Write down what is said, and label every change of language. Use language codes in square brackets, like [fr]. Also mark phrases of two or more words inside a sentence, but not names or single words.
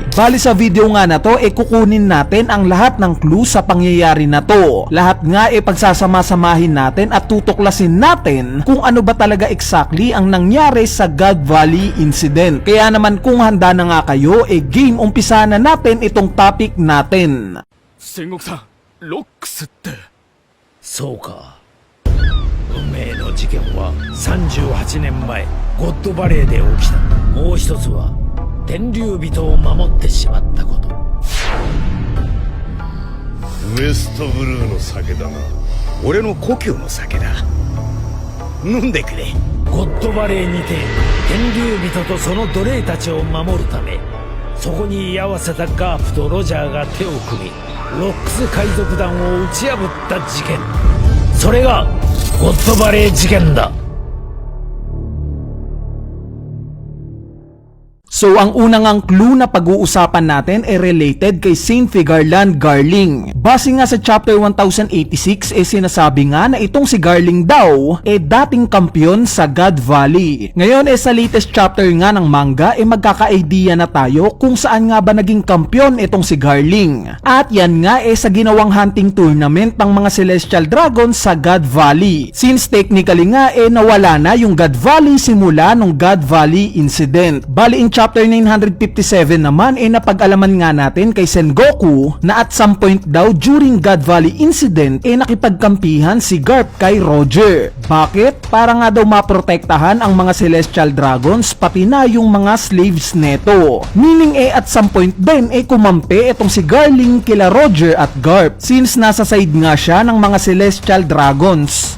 [tl] Bali sa video nga na to kukunin natin ang lahat ng clue sa pangyayari na to. Lahat nga pagsasama-samahin natin at tutuklasin natin kung ano ba talaga exactly ang nangyari sa God Valley incident. Kaya naman kung handa na nga kayo game umpisa na natin itong topic natin. [ja] 戦国さん、ロックスって。そうか。運命の事件は38年前ゴッドバレーで起きた。もう一つは天竜人を守ってしまったこと。ウエストブルーの酒だな。俺の故郷の酒だ。飲んでくれ。ゴッドバレーにて天竜人とその奴隷たちを守るため、そこに居合わせたガープとロジャーが手を組み、ロックス海賊団を打ち破った事件。それがゴッドバレー事件だ。 [tl] So ang unang ang clue na pag-uusapan natin related kay Saint Figarland Garling. Base nga sa chapter 1086 sinasabi nga na itong si Garling daw dating kampiyon sa God Valley. Ngayon sa latest chapter nga ng manga magkaka-idea na tayo kung saan nga ba naging kampiyon itong si Garling. At yan nga sa ginawang [en] hunting tournament [tl] ng mga Celestial Dragons sa God Valley. [en] Since technically [tl] nga nawala na yung God Valley simula nung God Valley incident. Bali in chapter 957 naman napag-alaman nga natin kay Sengoku na [en] at some point [tl] daw during God Valley incident nakipagkampihan si Garp kay Roger. Bakit? Para nga daw maprotektahan ang mga Celestial Dragons pati na yung mga slaves neto. Meaning [en] at some point [tl] din kumampi itong si Garling kila Roger at Garp since nasa side nga siya ng mga Celestial Dragons.